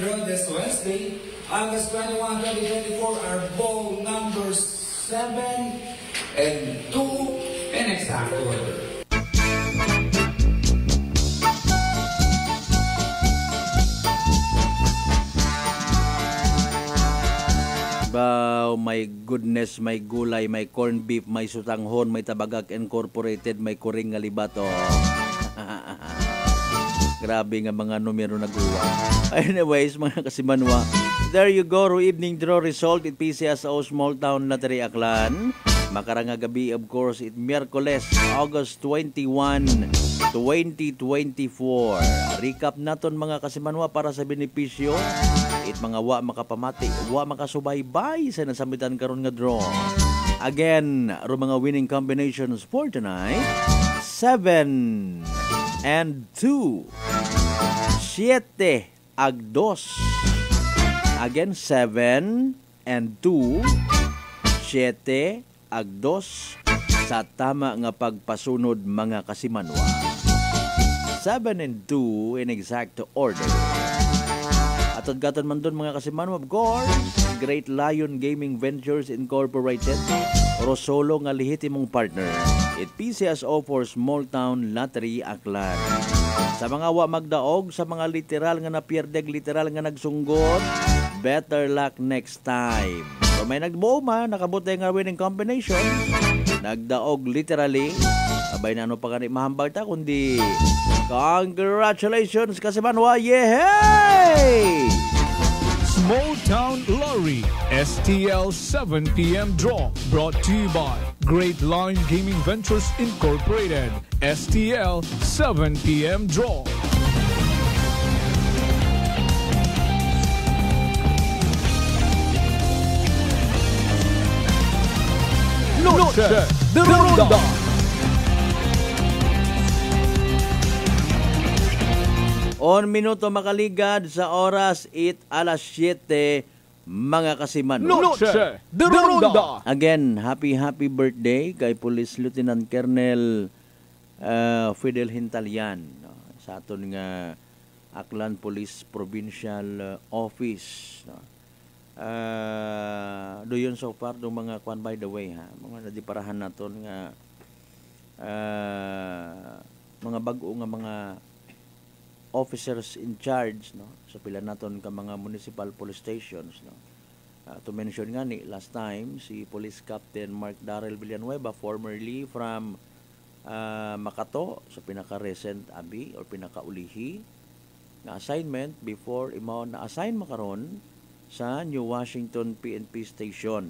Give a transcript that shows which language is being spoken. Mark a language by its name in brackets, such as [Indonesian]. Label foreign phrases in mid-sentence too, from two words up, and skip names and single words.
[English] draw this Wednesday, August 21, 2024 are ball numbers 7 and 2 in exact order. Oh my goodness, [Aklanon] may gulay, may corned beef, may sutanghon, may tabagak incorporated, may kuring nga libato. Grabe nga mga numero na guwa. Anyways, mga kasimanwa, [English] there you go, evening draw result at PCSO Small Town Lottery Aklan. [Aklanon] Makarang gabi, [English] of course, it Miyerkules, August 21, 2024. [Aklanon] Recap naton mga kasimanwa para sa benepisyo. It mga wa makapamati, wa makasubaybay sa nasamitan karon nga draw. [English] Again, [Aklanon] ro mga [English] winning combinations for tonight, 7 and 2, 7 ag 2. [Aklanon] Again, 7 and 2, 7 ag 2 sa tama nga pagpasunod mga kasimanwa. [English] 7 and 2 in exact order. [Aklanon] Atod-gaton man doon mga kasimanwa, [English] of course, Great Lion Gaming Ventures Incorporated, Rosolo [Aklanon] nga lehitimong partner, [English] it PCSO for Small Town Lottery Aklan. [Aklanon] Sa mga wa magdaog, sa mga literal nga napierdeg, literal nga nagsunggot, [English] better luck next time. [Aklanon] So may nagbuo man, nakabuti nga [English] winning combination, [Aklanon] nagdaog literally, abay na ano pa ganit mahambal ta, kundi congratulations kasimanwa, yehey! [English] Small Town Lottery STL 7 p.m. draw brought to you by Great Line Gaming Ventures Incorporated, STL 7 p.m. draw. Noche de Ronda. [Aklanon] On minuto makaligad sa oras 7 mga kasiman. [English] Noche de Ronda. Again, happy birthday kay Police Lieutenant Colonel Fidel Hintalian, no? [Aklanon] Sa aton nga Aklan Police Provincial Office, no? Doon so far do mga kwan, [English] by the way, [Aklanon] ha, mga nadiparahan naton nga mga bag-o nga mga [English] officers in charge, [Aklanon] no, sa pila naton ka mga [English] municipal police stations, [Aklanon] no. [English] To mention [Aklanon] nga ni last time si Police Captain Mark Darrell Villanueva, [English] formerly from Makato, [Aklanon] sa pinaka-recent abi or pinaka-ulihi na assignment before imaw na assign makaron sa New Washington PNP Station.